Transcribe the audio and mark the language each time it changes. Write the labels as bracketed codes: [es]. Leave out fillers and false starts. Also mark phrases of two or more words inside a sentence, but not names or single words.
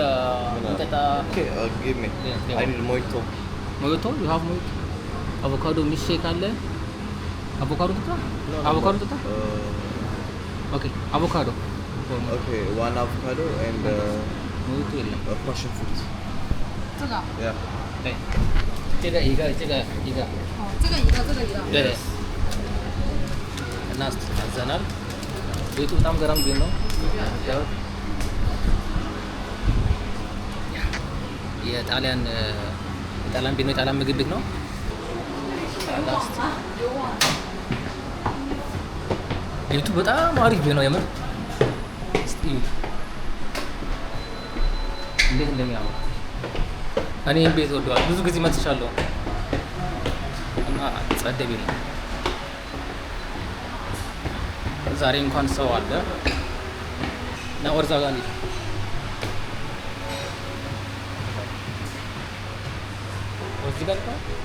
[en] Okay, give me. I need mojito. Mojito? You have mojito? Avocado milkshake አለ? Avocado tuta? Avocado tuta? Okay, avocado. Okay, one avocado and [am] mojito የለም. [en] passion fruit. [zh] 这个 [en] Yeah. [zh] 对，这个一个。哦，这个一个。 [am] 对。እና አዘናል። ቤቱ በጣም ገራም ቤት ነው። የጣሊያን ቤት ነው። የጣሊያን ምግብ ቤት ነው። ቤቱ በጣም አሪፍ ቤት ነው የምር። እስቲ እንዴት እንደሚያምር እኔ ቤት ወደዋል። ብዙ ጊዜ መጥቻለሁ እና ጸደ ቤት ነው። ዛሬ እንኳን ሰው አለ እና ወርዛ ጋር እንዴ እዚህ ጋር ነው